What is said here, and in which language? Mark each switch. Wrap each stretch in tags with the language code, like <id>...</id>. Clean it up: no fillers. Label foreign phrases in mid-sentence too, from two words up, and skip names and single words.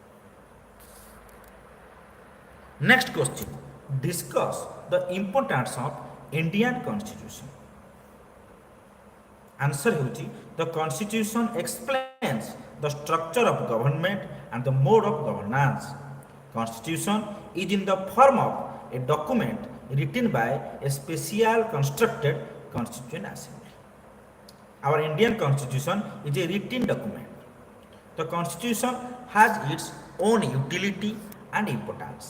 <en>Next question, discuss the importance of Indian constitution. ଆନ୍ସର ହେଉଛି the constitution explains the structure of government and the mode of governance. Constitution is in the form of a document written by a special constructed constituent assembly. Our Indian constitution is a written document. The constitution has its own utility and importance.</en>